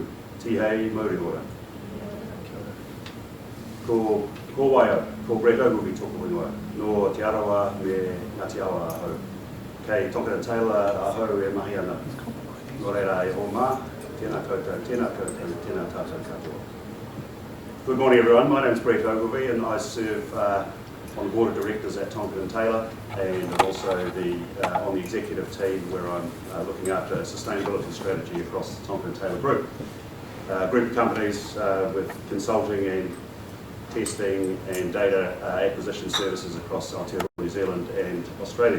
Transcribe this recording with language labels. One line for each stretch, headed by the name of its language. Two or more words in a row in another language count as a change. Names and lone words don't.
Māori: Tihei mauri ora. Ko waia, ko Brett Ogilvy tōku ingoa, no te arawa me Ngāti Awa ahau. Kei Tonkin ahau e mahi ana. Nō reira e o mā, tēnā koutou, tēnā koutou, tēnā tātou katoa.
English: Good morning everyone, my name is Brett Ogilvy and I serve on the board of directors at Tonkin and also on the executive team where I'm looking after a sustainability strategy across the Tonkin Group. A group of companies with consulting and testing and data acquisition services across Aotearoa, New Zealand and Australia.